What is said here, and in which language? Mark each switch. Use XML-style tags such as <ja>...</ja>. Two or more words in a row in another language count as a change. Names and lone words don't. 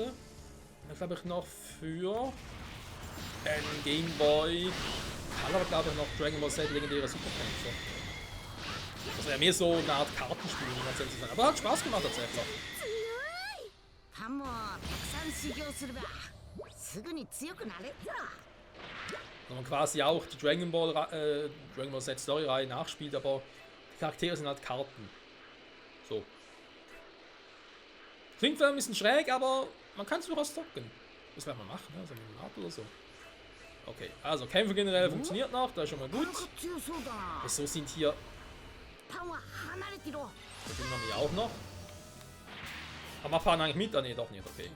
<de>Und dann glaube ich noch für den Game Boy Color, glaube ich noch Dragon Ball Z legendäre Superkämpfer. Das war ja mehr so eine Art Kartenspiel, um ganz ehrlich zu sein. Aber hat Spaß gemacht tatsächlich.</de> <ja>すぐに強くなれっぞ。</ja> <de>Wenn man quasi auch die Dragon Ball Z Story-Reihe nachspielt, aber die Charaktere sind halt Karten. So. Klingt vielleicht ein bisschen schräg, aber man kann es durchaus zocken. Das werden wir machen, ne? So mit dem Art oder so. Okay, also Kämpfe generell funktioniert noch, das ist schon mal gut.</de> <ja>強そうだな。</ja> <de>So sind hier,</de> <ja>パンは離れてろ。</ja> <de>da sind wir hier auch noch. Aber wir fahren eigentlich mit? Ah, nee, doch nicht, okay.</de>